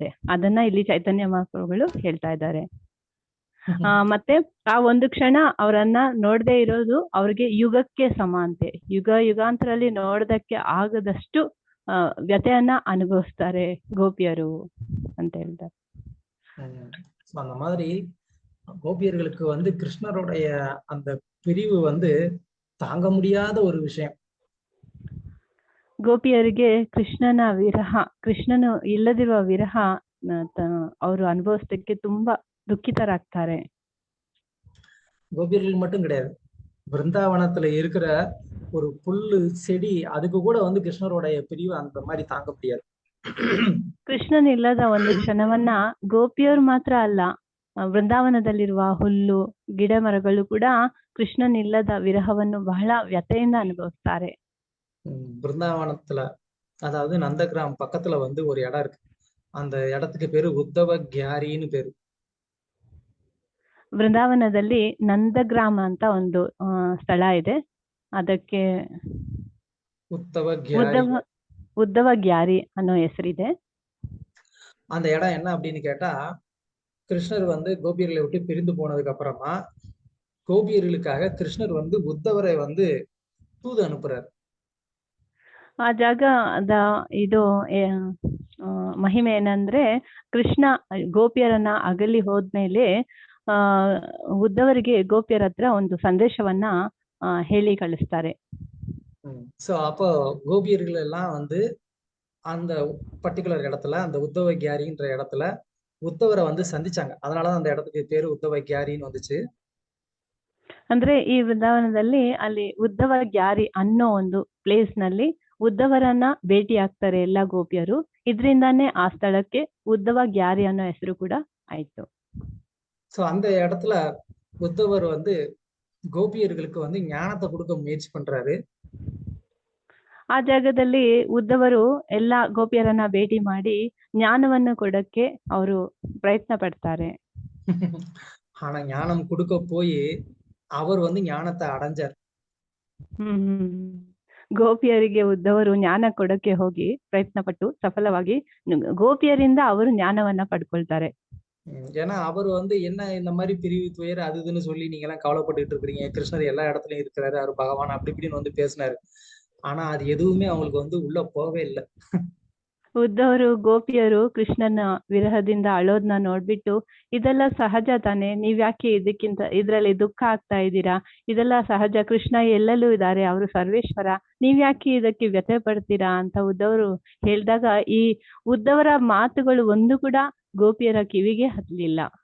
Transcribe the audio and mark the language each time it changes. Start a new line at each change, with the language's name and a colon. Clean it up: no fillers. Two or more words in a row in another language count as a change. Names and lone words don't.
Kannada: ಅದನ್ನ ಇಲ್ಲಿ ಚೈತನ್ಯ ಮಹಾಪ್ರಭುಗಳು ಹೇಳ್ತಾ ಇದ್ದಾರೆ. ಮತ್ತೆ ಆ ಒಂದು ಕ್ಷಣ ಅವರನ್ನ ನೋಡದೆ ಇರೋದು ಅವ್ರಿಗೆ ಯುಗಕ್ಕೆ ಸಮ ಅಂತೆ. ಯುಗಾಂತರಲ್ಲಿ ನೋಡೋದಕ್ಕೆ ಆಗದಷ್ಟು ವ್ಯಥೆಯನ್ನ ಅನುಭವಿಸ್ತಾರೆ ಗೋಪಿಯರು ಅಂತ ಹೇಳ್ತಾರೆ.
Tamil: அந்த மாதிரி கோபியர்களுக்கு வந்து கிருஷ்ணருடைய அந்த பிரிவு வந்து தாங்க முடியாத ஒரு விஷயம்.
Kannada: ಗೋಪಿಯರಿಗೆ ಕೃಷ್ಣನ ವಿರಹ, ಕೃಷ್ಣನು ಇಲ್ಲದಿರುವ ವಿರಹ ಅವರು ಅನುಭವಿಸೋದಕ್ಕೆ ತುಂಬಾ துக்கிதராக்ತಾರೆ.
Tamil: கோபியர்கள் மட்டும் கிடையாது, பிருந்தாவனத்துல இருக்கிற ஒரு புல்லு செடி அதுக்கு கூட வந்து கிருஷ்ணருடைய பிரிவு அந்த மாதிரி தாங்க முடியாது.
Kannada: ಕೃಷ್ಣನ್ ಇಲ್ಲದ ಒಂದು ಕ್ಷಣವನ್ನ ಗೋಪಿಯರು ಮಾತ್ರ ಅಲ್ಲ, ಬೃಂದಾವನದಲ್ಲಿರುವ ಹುಲ್ಲು ಗಿಡ ಮರಗಳು ಕೂಡ ಕೃಷ್ಣನ್ ಇಲ್ಲದ ವಿರಹವನ್ನು ಬಹಳ ವ್ಯಥೆಯಿಂದ ಅನುಭವಿಸ್ತಾರೆ.
Tamil: பிருந்தாவனத்துல அதாவது நந்தகிராம் பக்கத்துல வந்து ஒரு இடம் இருக்கு, அந்த இடத்துக்கு பேரு உத்தவ கியாரின்னு பேரு.
Kannada: ಬೃಂದಾವನದಲ್ಲಿ ನಂದಗ್ರಾಮ ಅಂತ ಒಂದು ಸ್ಥಳ ಇದೆ, ಅದಕ್ಕೆ ಉದ್ದವ ಗ್ಯಾರಿ ಅನ್ನೋ ಹೆಸರಿದೆ.
Tamil: அந்த இடம் என்ன அப்படின்னு கேட்டா, கிருஷ்ணர் வந்து கோபியர்களை விட்டு பிரிந்து போனதுக்கு அப்புறமா கோபியர்களுக்காக கிருஷ்ணர் வந்து உத்தவரை வந்து தூது அனுப்புறாரு.
Kannada: ಆ ಜಾಗದ ಇದು ಮಹಿಮೆ ಏನಂದ್ರೆ, ಕೃಷ್ಣ ಗೋಪಿಯರನ್ನ ಅಗಲಿ ಹೋದ್ಮೇಲೆ ಉದ್ದವರಿಗೆ ಗೋಪಿಯರ ಹತ್ರ ಒಂದು ಸಂದೇಶವನ್ನ ಹೇಳಿ ಕಳಿಸ್ತಾರೆ.
Tamil: சோ அப்போ கோபியர்கள் எல்லாம் வந்து அந்த பர்டிகுலர் இடத்துல, அந்த உத்தவ கியாரின்ற இடத்துல உத்தவரை வந்து சந்திச்சாங்க. அதனாலதான் அந்த இடத்துக்கு பேரு உத்தவ கியாரின்னு வந்துச்சு.
Kannada: ಅಂದ್ರೆ ಈ ವೃಂದಾವನದಲ್ಲಿ ಅಲ್ಲಿ ಉದ್ಧವ ಗ್ಯಾರಿ ಅನ್ನೋ ಒಂದು ಪ್ಲೇಸ್ ನಲ್ಲಿ ಉದ್ಧವರನ್ನ ಭೇಟಿ ಆಗ್ತಾರೆ ಎಲ್ಲ ಗೋಪಿಯರು. ಇದರಿಂದಾನೇ ಆ ಸ್ಥಳಕ್ಕೆ ಉದ್ಧವ ಗ್ಯಾರಿ ಅನ್ನೋ ಹೆಸರು ಕೂಡ ಆಯ್ತು.
Tamil: சோ அந்த இடத்துல உத்தவர் வந்து கோபியர்களுக்கு வந்து ஞானத்தை கொடுக்க முயற்சி பண்றாரு.
Kannada: ಆ ಜಾಗದಲ್ಲಿ ಉದ್ಧವರು ಎಲ್ಲ ಗೋಪಿಯರನ್ನ ಭೇಟಿ ಮಾಡಿ ಜ್ಞಾನವನ್ನು ಕೊಡಕ್ಕೆ ಅವರು ಪ್ರಯತ್ನ ಪಡ್ತಾರೆ.
Tamil: ஆனா ஞானம் கொடுக்க போய் அவர் வந்து ஞானத்தை அடைஞ்சார்.
Kannada: ಗೋಪಿಯರಿಗೆ ಉದ್ಧವರು ಜ್ಞಾನ ಕೊಡಕ್ಕೆ ಹೋಗಿ ಪ್ರಯತ್ನ ಪಟ್ಟು ಸಫಲವಾಗಿ ಗೋಪಿಯರಿಂದ ಅವರು ಜ್ಞಾನವನ್ನ ಪಡ್ಕೊಳ್ತಾರೆ.
Tamil: ஏன்னா அவர் வந்து என்ன இந்த மாதிரி பிரிவு துயர் அது இதுன்னு சொல்லி நீங்க எல்லாம் கவலைப்பட்டுட்டு இருக்கிறீங்க, கிருஷ்ணர் எல்லா இடத்துலயும் இருக்கிறாரு, அவர் பகவான் அப்படி இப்படின்னு வந்து பேசினாரு. ஆனா அது எதுவுமே அவங்களுக்கு வந்து உள்ள போகவே இல்லை.
Kannada: ಉದ್ಧವರು ಗೋಪಿಯರು ಕೃಷ್ಣನ ವಿರಹದಿಂದ ಅಳೋದ್ನ ನೋಡ್ಬಿಟ್ಟು ಇದೆಲ್ಲ ಸಹಜ ತಾನೆ, ನೀವ್ಯಾಕೆ ಇದ್ರಲ್ಲಿ ದುಃಖ ಆಗ್ತಾ ಇದ್ದೀರಾ, ಇದೆಲ್ಲ ಸಹಜ, ಕೃಷ್ಣ ಎಲ್ಲೆಲ್ಲೂ ಇದ್ದಾರೆ, ಅವರು ಸರ್ವೇಶ್ವರ, ನೀವ್ಯಾಕೆ ಇದಕ್ಕೆ ವ್ಯಥೆ ಪಡ್ತೀರಾ ಅಂತ ಉದ್ಧವರು ಹೇಳಿದಾಗ ಈ ಉದ್ಧವರ ಮಾತುಗಳು ಒಂದು ಕೂಡ ಗೋಪಿಯರ ಕಿವಿಗೆ ಹತ್ತಲಿಲ್ಲ.